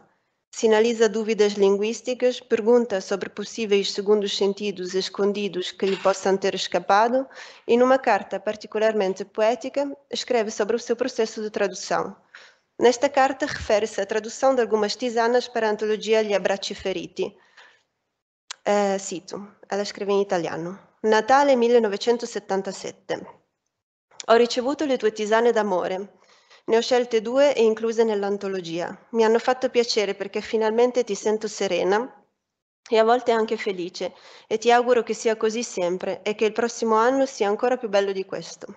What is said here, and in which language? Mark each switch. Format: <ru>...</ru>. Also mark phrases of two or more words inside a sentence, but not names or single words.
<pt>Sinaliza dúvidas linguísticas, pergunta sobre possíveis segundos sentidos escondidos que lhe possam ter escapado e, numa carta particularmente poética, escreve sobre o seu processo de tradução. Nesta carta refere-se à tradução de algumas tisanas para a antologia Gli Abbracci Feriti. Cito, ela</pt> <it>scrive in italiano. Natale 1977. Ho ricevuto le tue tisane d'amore. Ne ho scelte 2 e incluse nell'antologia. Mi hanno fatto piacere perché finalmente ti sento serena e a volte anche felice e ti auguro che sia così sempre e che il prossimo anno sia ancora più bello di questo.</it>